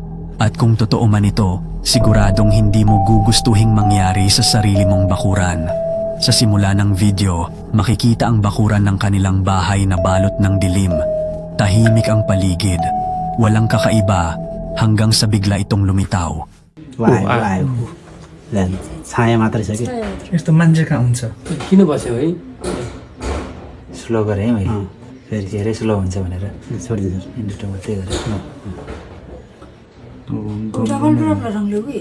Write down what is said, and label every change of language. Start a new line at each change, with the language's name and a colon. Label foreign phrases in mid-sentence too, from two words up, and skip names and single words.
Filipino: At kung totoo man ito, siguradong hindi mo gugustuhing mangyari sa sarili mong bakuran. Sa simula ng video, makikita ang bakuran ng kanilang bahay na balot ng dilim. Tahimik ang paligid. Walang kakaiba hanggang sa bigla itong lumitaw.
Nepali: छाया मात्रै छ कि यस्तो मान्छे कहाँ हुन्छ किन बस्यो है स्लो गरेँ है मैले फेरि धेरै स्लो हुन्छ भनेर छोडिदिनु इन्डिटमा त्यही गरेर
English: double problem
Nepali: रंगले उही